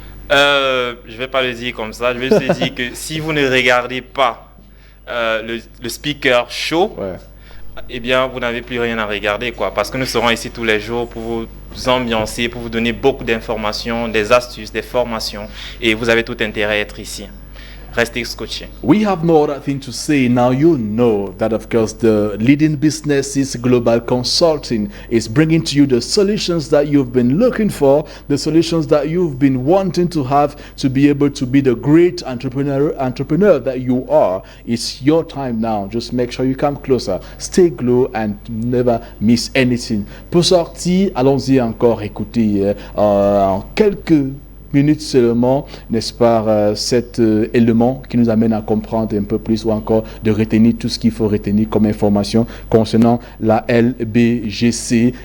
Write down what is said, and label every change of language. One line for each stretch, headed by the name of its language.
French: Je ne vais pas le dire comme ça. Je vais juste dire que si vous ne regardez pas le Speaker Show, eh bien, vous n'avez plus rien à regarder, quoi. Parce que nous serons ici tous les jours pour vous ambiancer, pour vous donner beaucoup d'informations, des astuces, des formations. Et vous avez tout intérêt à être ici. Restez scotché.
English: We have no other thing to say. Now you know that, of course, the Leading Businesses Global Consulting is bringing to you the solutions that you've been looking for, the solutions that you've been wanting to have to be able to be the great entrepreneur that you are. It's your time now. Just make sure you come closer. Stay close and never miss anything.
French: Pour sortir, allons-y encore écouter en quelques minutes seulement, n'est-ce pas, cet élément qui nous amène à comprendre un peu plus ou encore de retenir tout ce qu'il faut retenir comme information concernant la LBGC.